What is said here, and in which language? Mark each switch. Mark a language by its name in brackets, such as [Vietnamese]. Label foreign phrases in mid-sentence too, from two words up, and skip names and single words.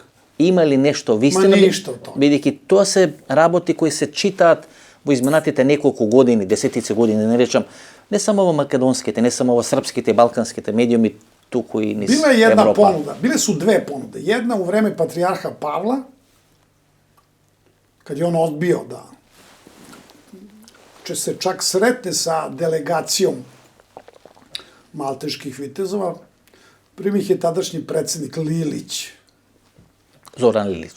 [Macedonian] Има ли нешто вистина? Бидејќи тоа се работи кои се читаат во изминатите неколку години, десетици години, не речам, не само во македонските, не само во српските и балканските медиуми, туку и низ Европа. [Serbian] Била е една понуда, биле су две понуде. Една у време патриjarha Павла, kad je on odbio da se čak sretne sa delegacijom malteških vitezova. Prvi ih je tadašnji predsednik Lilić. Zoran Lilić.